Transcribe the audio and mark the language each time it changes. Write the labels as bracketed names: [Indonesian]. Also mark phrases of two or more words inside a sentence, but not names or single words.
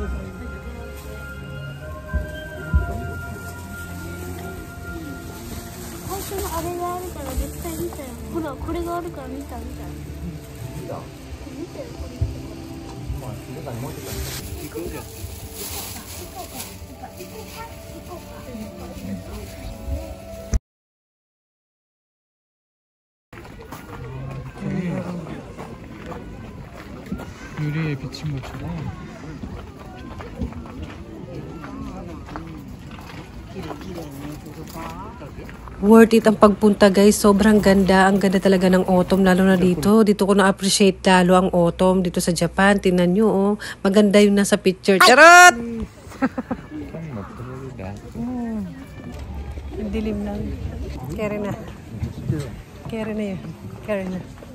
[Japanese] 最初のあれがあるから絶対見たよ。ほら、これがあるから見た見た。見たよ、これ。まあ、静かにもうちょっと行くじゃん。 [Korean] 유리에 비친 것처럼. [English] Worth it [Filipino] ang pagpunta guys. Sobrang ganda. Ang ganda talaga ng autumn. Lalo na dito. Dito ko na-appreciate lalo ang autumn. Dito sa Japan. Tingnan nyo oh. Maganda yung nasa picture. Charot! Ang dilim lang. Kere na. Kere na yun. Kere na.